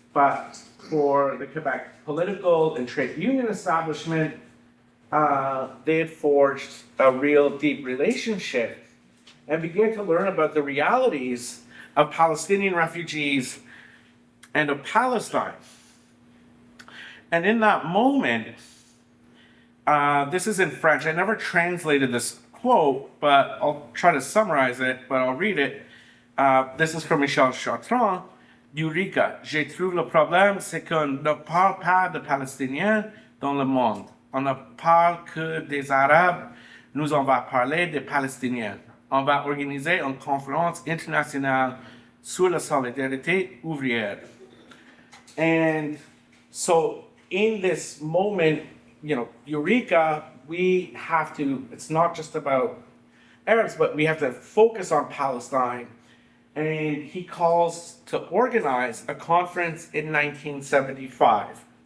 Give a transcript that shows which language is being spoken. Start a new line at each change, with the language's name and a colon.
English: But for the Quebec political and trade union establishment, they had forged a real deep relationship and began to learn about the realities of Palestinian refugees and of Palestine. And in that moment, this is in French. I never translated this quote, but I'll try to summarize it, but I'll read it. This is from Michel Chartrand.
French: Eureka, je trouve le problème, c'est qu'on ne parle pas de Palestiniens dans le monde. On ne parle que des Arabes. Nous on va parler des Palestiniens. on va organiser une conférence internationale sur la solidarité ouvrière.
English: And so in this moment, Eureka, we have to, it's not just about Arabs, but we have to focus on Palestine. And he calls to organize a conference in 1975.